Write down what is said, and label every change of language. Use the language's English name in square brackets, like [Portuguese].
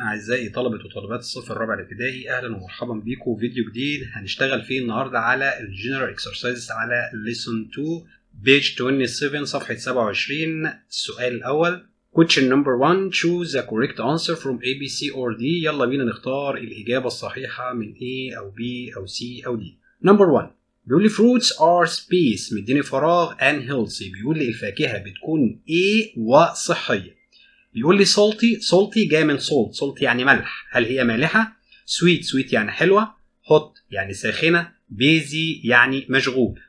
[Arabic] أعزائي طلبة وطالبات الصف الرابع الابتدائي، أهلا ومرحبا بكم. فيديو جديد هنشتغل فيه النهاردة على الجنرال اكسرسايزز على [English] lesson 2 page 27 [Arabic] صفحة 27. السؤال الأول [English] question number 1 choose the correct answer from A, B, C or D. [Arabic] يلا بينا نختار الإجابة الصحيحة من A أو B أو C أو D. number 1 بيقول لي [English] fruits are space، [Arabic] مديني فراغ [English] and healthy، [Arabic] بيقول لي الفاكهة بتكون A وصحية. بيقول لي salty جاي من salt يعني ملح، هل هي مالحة؟ sweet يعني حلوة، hot يعني ساخنة، busy يعني مشغول.